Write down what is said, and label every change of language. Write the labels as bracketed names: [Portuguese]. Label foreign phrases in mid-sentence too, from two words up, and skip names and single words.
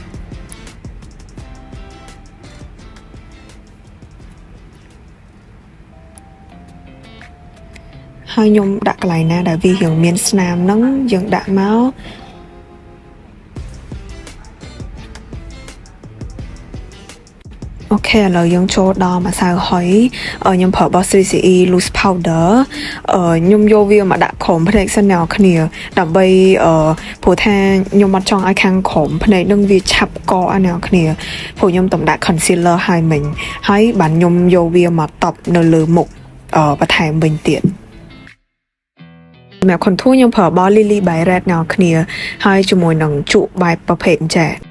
[Khmer] ហើយខ្ញុំដាក់កន្លែងណាដែលវារៀងមានស្នាមហ្នឹងយើងដាក់មកអូខេឥឡូវយើងចូលដល់ម្សៅហុយខ្ញុំ ប្រើរបស់ 3CE [English] loose powder [Khmer] ខ្ញុំយកវាមកដាក់ក្រោមភ្នែកសិនអ្នកគ្នាដើម្បីព្រោះថាខ្ញុំអត់ចង់ឲ្យខាងក្រោមភ្នែកនឹងវាឆាប់កកអ្នកគ្នាព្រោះខ្ញុំតំដាក់ concealer ហើយមិញហើយបានខ្ញុំយកវាមកតប់នៅលើមុខបន្ថែមវិញទៀតសម្រាប់ contour ខ្ញុំប្រើរបស់ Lily by Red អ្នកគ្នាហើយជាមួយនឹងជក់បែបប្រភេទចេះ